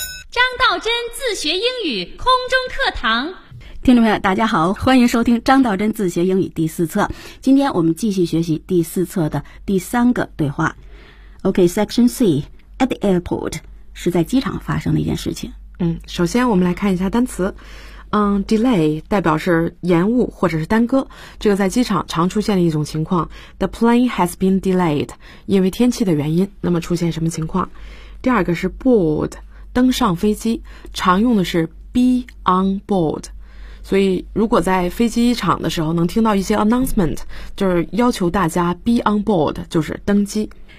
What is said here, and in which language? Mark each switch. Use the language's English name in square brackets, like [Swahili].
[Chinese] 张道真自学英语空中课堂。听众朋友大家好，欢迎收听张道真自学英语第四册。今天我们继续学习第四册的第三个对话。 [English] OK, section C, at the airport, [Chinese] 是在机场发生的一件事情。首先我们来看一下单词。Delay 代表是延误或者是耽搁，这个在机场常出现的一种情况。 [English] The plane has been delayed, [Chinese] 因为天气的原因，那么出现什么情况。第二个是 board, 登上飞机，常用的是 [English] be on board, [Chinese] 所以如果在飞机场的时候能听到一些 announcement, 就是要求大家 be on board, 就是登机。